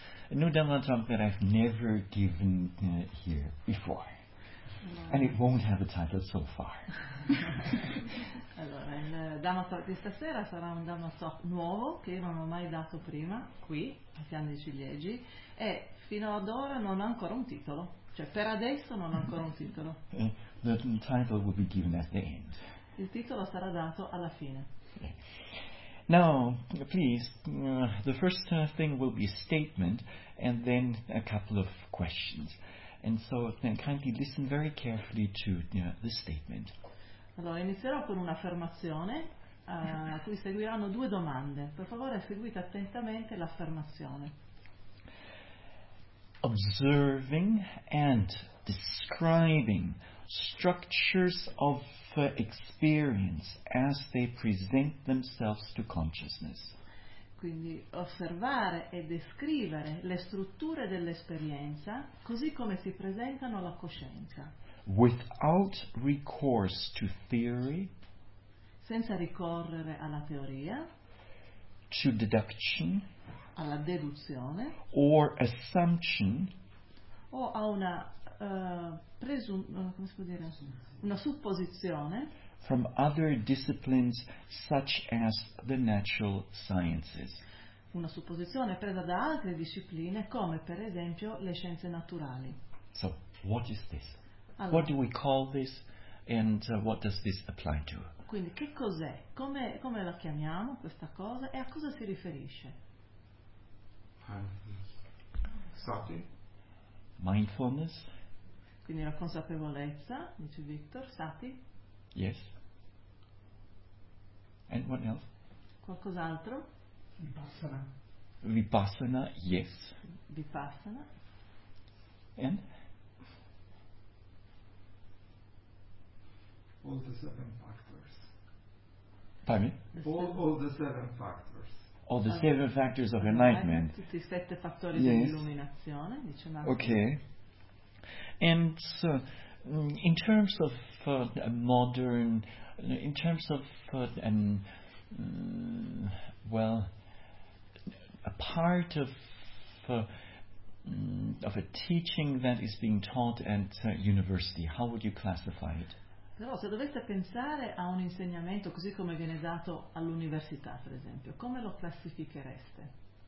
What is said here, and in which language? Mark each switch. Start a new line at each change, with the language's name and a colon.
English: A new Dhamma talk that I've never given here before. No. And it won't have a title so far.
Italian: Allora, il Dhamma talk di stasera sarà un Dhamma talk nuovo che non ho mai dato prima, qui, a Fian dei Ciliegi, e fino ad ora non ha ancora un titolo. Cioè, per adesso non ha ancora un titolo.
English: The title will be given at the end.
Italian: Il titolo sarà dato alla fine.
English: Now, please, the first thing will be a statement and then a couple of questions. And so, then kindly listen very carefully to the statement.
Italian: Allora, inizierò con un'affermazione a cui seguiranno due domande. Per favore, seguite attentamente l'affermazione.
English: Observing and describing structures of experience as they present themselves to consciousness.
Italian: Quindi osservare e descrivere le strutture dell'esperienza così come si presentano alla coscienza.
English: Without recourse to theory,
Italian: senza ricorrere alla teoria,
English: to deduction,
Italian: alla deduzione,
English: or assumption,
Italian: o a una una supposizione
English: from other disciplines such as the natural sciences.
Italian: Una supposizione presa da altre discipline come per esempio le scienze naturali.
English: So what is this? Allora, what do we call this and what does this apply to?
Italian: Quindi che cos'è? Come la chiamiamo questa cosa e a cosa si riferisce?
Pali: Sati.
English: Mindfulness.
Italian: Quindi la consapevolezza, dice Victor, sati.
English: Yes. And what else?
Italian: Qualcos'altro?
Pali: Vipassana.
English: Vipassana, yes.
Pali: Vipassana.
English: And? All the seven factors. Pardon? All the seven factors. All the seven factors of enlightenment.
Italian: Tutti i sette fattori dell'illuminazione, dice Marco.
English: Okay. And so, in terms of a part of a teaching that is being taught at university, how would you classify it?
Italian: Però se doveste pensare a un insegnamento così come viene dato all'università, per esempio, come lo classifichereste?